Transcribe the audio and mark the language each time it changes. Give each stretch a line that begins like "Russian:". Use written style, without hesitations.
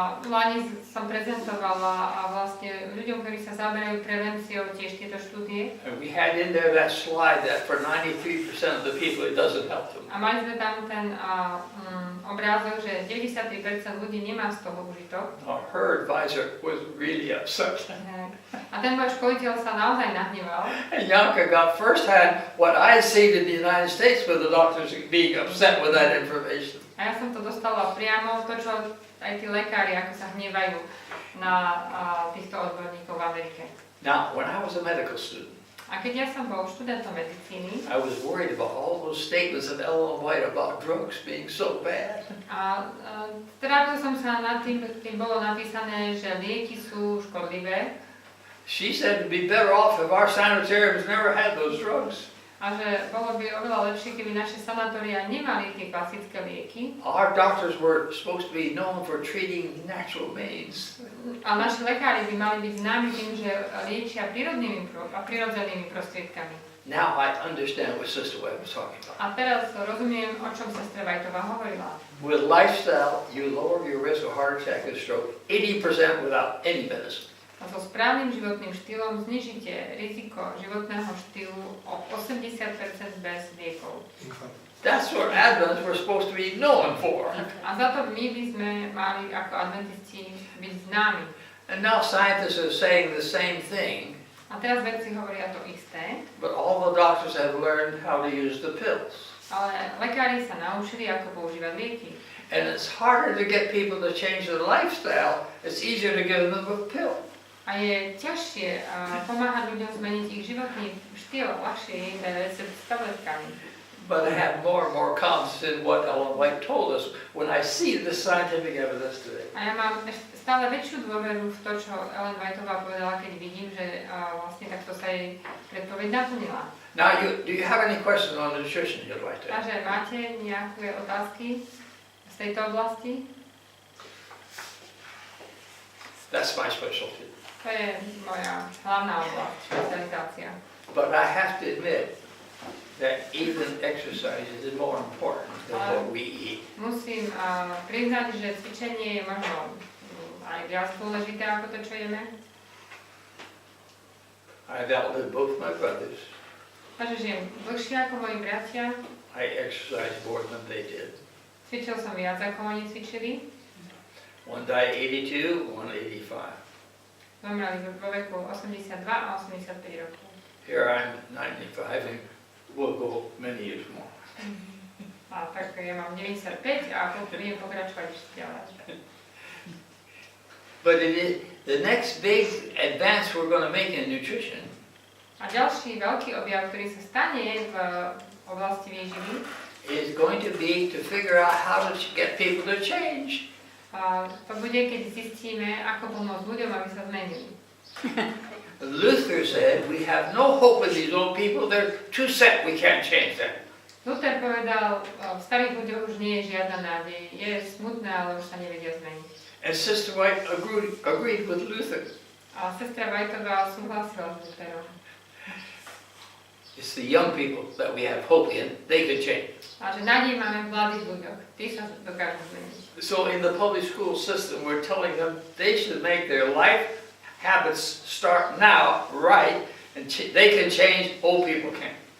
Slovak: Lani som prezentovala vlastne ľuďom, ktorí sa zaoberajú prevenciou tiež tieto štúdie.
English: And we had in there that slide that for 93% of the people it doesn't help them.
Slovak: A mali sme tam ten obrázok, že 93% ľudí nemá z toho užitok.
English: Her advisor was really upset.
Slovak: A ten môj školiteľ sa naozaj nahneval.
English: And Janka got firsthand what I seen in the United States with the doctors being upset with that information.
Slovak: A ja som to dostala priamo, to čo aj tí lekári, ako sa hnevajú na týchto odborníkov v Amerike.
English: Now, when I was a medical student,
Slovak: A keď ja som bol študentom medicíny,
English: I was worried about all those statements of Ellen White about drugs being so bad.
Slovak: a trápil som sa nad tým, keď bolo napísané, že lieky sú škodlivé.
English: She said it'd be better off if our sanitariums never had those drugs.
Slovak: A že bolo by oveľa lepšie, keby naše sanatória nemali tie klasické lieky.
English: Our doctors were supposed to be known for treating natural means.
Slovak: A naši lekári by mali byť známi tým, že liečia prirodzenými prostriedkami.
English: Now I understand what Sister Webb was talking about.
Slovak: A teraz rozumiem, o čom sestra Whiteová hovorila.
English: With lifestyle, you lower your risk of heart attack and stroke 80% without any medicine.
Slovak: A so správnym životným štýlom znižíte riziko životného štýlu o 80% bez liekov.
English: That's what Adventists were supposed to be known for.
Slovak: A za to my by sme mali ako adventisti byť známi.
English: And now scientists are saying the same thing,
Slovak: A teraz vedci hovoria to isté,
English: but all the doctors have learned how to use the pills.
Slovak: ale lekári sa naučili, ako používať lieky.
English: And it's harder to get people to change their lifestyle, it's easier to give them a pill.
Slovak: A je ťažšie pomáhať ľuďom zmeniť ich životný štýl, ľahšie je im dať recept s tabletkami.
English: But I have more and more confidence in what Ellen White told us when I see the scientific evidence today.
Slovak: A ja mám stále väčšiu dôveru v to, čo Ellen Whiteová povedala, keď vidím, že vlastne takto sa jej predpoveď naplnila.
English: Now, do you have any questions on nutrition you'd like to ask?
Slovak: Takže máte nejaké otázky z tejto oblasti?
English: That's my specialty.
Slovak: To je moja hlavná oblasť, špecializácia.
English: But I have to admit that even exercise is more important than what we eat.
Slovak: Musím priznať, že cvičenie je možno aj viac dôležité ako to, čo jeme.
English: I've outlived both my brothers.
Slovak: Takže žijem dlhšie ako moji bratia.
English: I exercised more than they did.
Slovak: Cvičil som viac ako oni cvičili.
English: One died 82, one 85.
Slovak: Zomreli vo veku 82 a 85 rokov.
English: Here I'm 95 and we'll go many years more.
Slovak: A tak ja mám 95 a budem pokračovať ešte ďalej.
English: But the next big advance we're going to make in nutrition
Slovak: A ďalší veľký objav, ktorý sa stane v oblasti výživy,
English: is going to be to figure out how to get people to change.
Slovak: to bude, keď zistíme, ako pomôcť ľuďom, aby sa zmenili.
English: Luther said, we have no hope with these old people, they're too set, we can't change them.
Slovak: Luther povedal, v starých ľuďoch už nie je žiadna nádej, je smutné, ale už sa nevedia zmeniť.
English: And Sister White agreed with Luther.
Slovak: A sestra Whiteová súhlasila s Lutherom.
English: It's the young people that we have hope in, they could change.
Slovak: A že nádej máme v mladých ľuďoch, tí sa dokážu zmeniť.
English: So in the public school system, we're telling them they should make their life habits start now, right, and they can change, old people can't.